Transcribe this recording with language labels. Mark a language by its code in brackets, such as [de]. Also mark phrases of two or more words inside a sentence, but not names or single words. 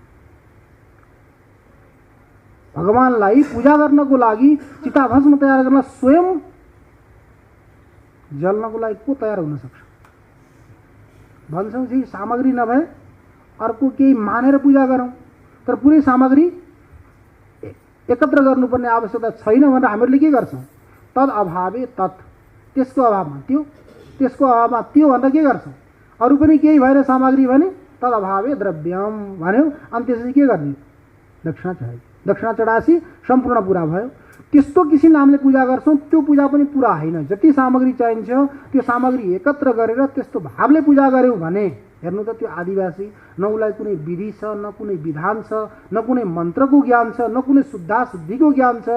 [ne] भगवानलाई पूजा गर्नको लागि चिताभस्म तयार गर्न स्वयं जल्नको लागि को तयार हुन सक्छ? भन्छौँ चाहिँ सामग्री नभए अर्को केही मानेर पूजा गरौँ, तर पुरै सामग्री एकत्र गर्नुपर्ने आवश्यकता छैन भनेर हामीहरूले के गर्छौँ? [sa] तद अभावे तत्, [ne] त्यसको अभावमा त्यो, त्यसको अभावमा त्यो भनेर के गर्छौँ? अरू पनि केही भएर सामग्री भने [sa] तद अभावे द्रव्यम [ne] भन्यो, अनि त्यसपछि के गर्ने? दक्षिणा चढाइ। दक्षिणा चढाएपछि सम्पूर्ण पुरा भयो। त्यस्तो किसिमले हामीले पूजा गर्छौँ, त्यो पूजा पनि पुरा होइन। जति सामग्री चाहिन्छ त्यो सामग्री एकत्र गरेर त्यस्तो भावले पूजा गऱ्यौँ भने हेर्नु त त्यो आदिवासी न उसलाई कुनै विधि छ, न कुनै विधान छ, न कुनै मन्त्रको ज्ञान छ, न कुनै शुद्धाशुद्धिको ज्ञान छ।